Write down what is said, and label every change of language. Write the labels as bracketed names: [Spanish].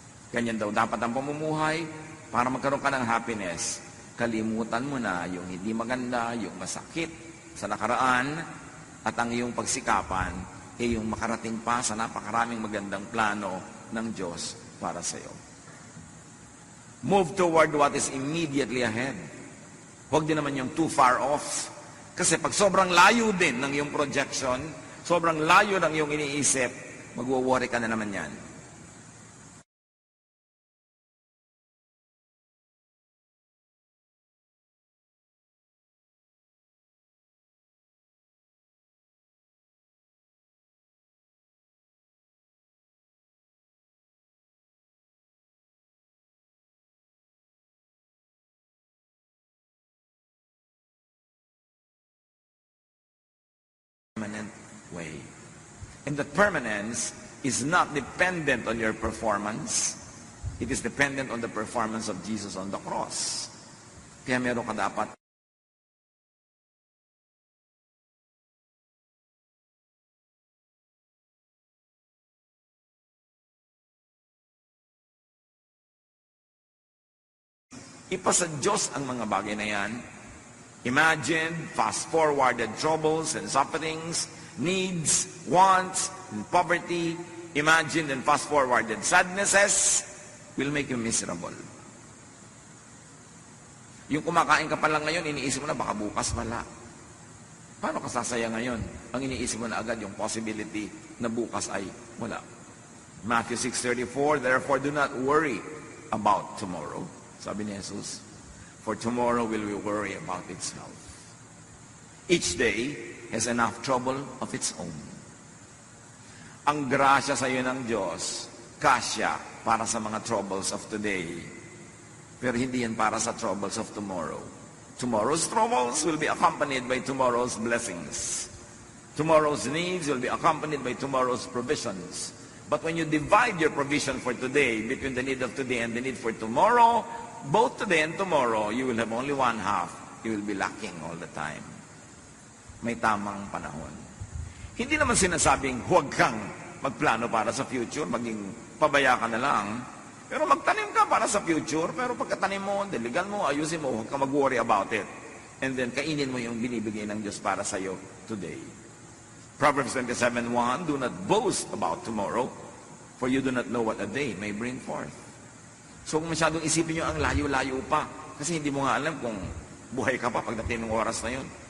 [Filipino] Ganyan daw dapat ang pamumuhay para magkaroon ka ng happiness. Kalimutan mo na yung hindi maganda, yung masakit sa nakaraan, at ang iyong pagsikapan ay yung makarating pa sa napakaraming magandang plano ng Diyos para sa iyo. [English] Move toward what is immediately ahead. [Filipino] Huwag din naman yung [English] too far off. [Filipino] Kasi pag sobrang layo din ng iyong projection, sobrang layo ng iyong iniisip, magwo-worry ka na naman yan. [English] Permanent way. And that permanence is not dependent on your performance. It is dependent on the performance of Jesus on the cross. [Filipino] Kaya meron ka dapat ipasa Diyos ang mga bagay na yan. [English] Imagine fast-forwarded troubles and sufferings, needs, wants, and poverty. Imagine and fast-forwarded sadnesses will make you miserable. [Filipino] Yung kumakain ka pa lang ngayon, iniisip mo na baka bukas wala. Paano ka sasaya ngayon? Ang iniisip mo na agad yung possibility na bukas ay wala. [English] Matthew 6:34, therefore do not worry about tomorrow. [Filipino] Sabi ni Jesus, [English] for tomorrow will we worry about itself. Each day has enough trouble of its own. [Filipino] Ang grasya sa iyo ng Diyos, kasya para sa mga [English] troubles of today. [Filipino] Pero hindi yan para sa [English] troubles of tomorrow. Tomorrow's troubles will be accompanied by tomorrow's blessings. Tomorrow's needs will be accompanied by tomorrow's provisions. But when you divide your provision for today between the need of today and the need for tomorrow, both today and tomorrow, you will have only one half. You will be lacking all the time. [Filipino] May tamang panahon. Hindi naman sinasabing huwag kang magplano para sa future, maging pabaya ka na lang. Pero magtanim ka para sa future, pero pagkatanim mo, diligan mo, ayusin mo, huwag kang mag-worry [English] about it. [Filipino] And then, kainin mo yung binibigay ng Diyos para sa iyo today. [English] Proverbs 27:1, do not boast about tomorrow, for you do not know what a day may bring forth. [Filipino] So kung masyadong isipin nyo ang layo-layo pa, kasi hindi mo nga alam kung buhay ka pa pagdating ng oras na yun.